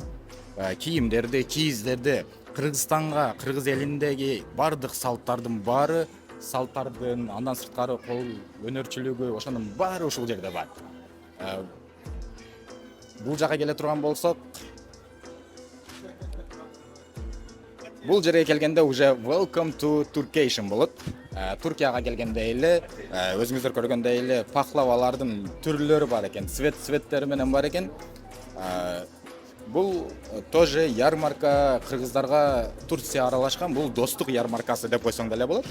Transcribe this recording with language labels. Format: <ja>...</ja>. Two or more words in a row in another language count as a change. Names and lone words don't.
<ky>Кийимдерди, кийиздерди, Кыргызстанга, кыргыз элиндеги бардык салттардын баары, салттардын андан сырткары кол өнөрчүлүгү, ошонун баары ушул жерде бар. Бул жака келе турган болсок, бул жерге келгенде уже</ky> <en>welcome to Turkation</en> <ky>болот. Туркияга келгенде эле өзүңүздөр көргөндөй эле пахлавалардын түрлөрү бар экен, цветтери менен бар экен. Бул тоже ярмарка, кыргыздарга Турция аралашкан, бул достук ярмаркасы деп койсоң деле болот.</ky>